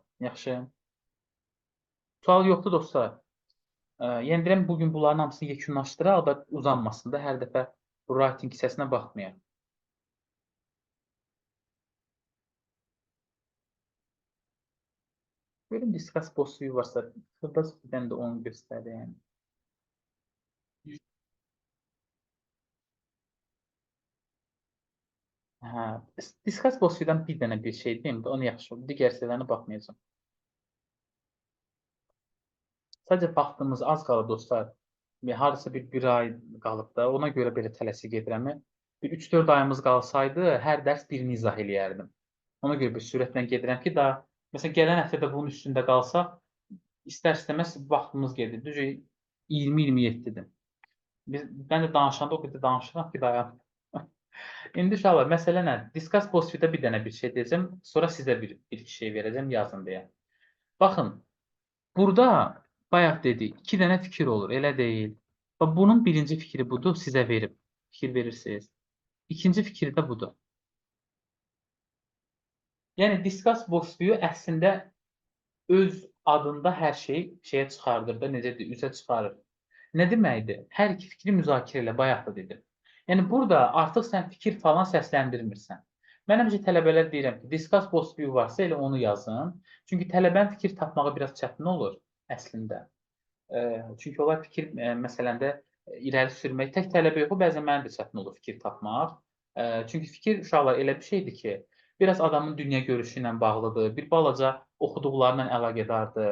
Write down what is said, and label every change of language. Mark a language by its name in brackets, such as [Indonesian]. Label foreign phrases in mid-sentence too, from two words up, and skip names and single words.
[Azerbaijani] Yaxşı? Sual yoxdur dostlar. Yəni deyirəm, bugün bunların hamısını yekunlaşdıraq da uzanmasın da, hər dəfə bu writing hissəsinə baxmayaq. Görüm [English] discuss post-view [Azerbaijani] varsa, xırda bir də onu göstərəyim. Hə, [English] discuss post-view'dan [Azerbaijani] bir dənə bir şey deyim də, onu yaxşı olur. Digər şeylərinə baxmayacağam. Sadəcə vaxtımız az qalıb dostlar. Hardasa bir ay qalıb da, ona görə belə tələsik gedirəm. Bir 3-4 ayımız qalsaydı, hər dərs birini izah eləyərdim. Ona görə bir sürətlə gedirəm ki, daha məsələn gələn həftə də bunun üstündə qalsaq, istər-istəməz vaxtımız gedir. Düzü 20-27-dir. Mən də danışanda o qədər danışıram ki, dayan. İndi uşaqlar, məsələ nədir? [English] Discuss post-it-ə [Azerbaijani] bir dənə bir şey deyəcəm, sonra sizə bir şey verəcəm, yazın deyə. Baxın, burada bayaq dedik, 2 dənə fikir olur, elə deyil. Və bunun birinci fikri budur, sizə verib. Fikir verirsiniz. İkinci fikri də budur. Yəni, [English] discuss post-it [Azerbaijani] əslində öz adında hər şey şeyə çıxardır da, necə deyir, üzə çıxarır. Nə deməkdir? Hər iki fikri müzakirə elə, bayaq da dedim. Yəni burada artıq sən fikir falan səsləndirmirsən. Mən həmişə tələbələr deyirəm ki, [English] discuss post view [Azerbaijani] varsa elə onu yazın. Çünki tələbənin fikir tapmağı biraz çətin olur əslində. Çünki onlar fikir məsələndə irəli sürmək tək tələbə yox, bəzən mənim də çətin olur fikir tapmaq. Çünki fikir uşaqlar elə bir şeydir ki, biraz adamın dünya görüşü ilə bağlıdır, bir balaca oxuduqlarla əlaqədardır.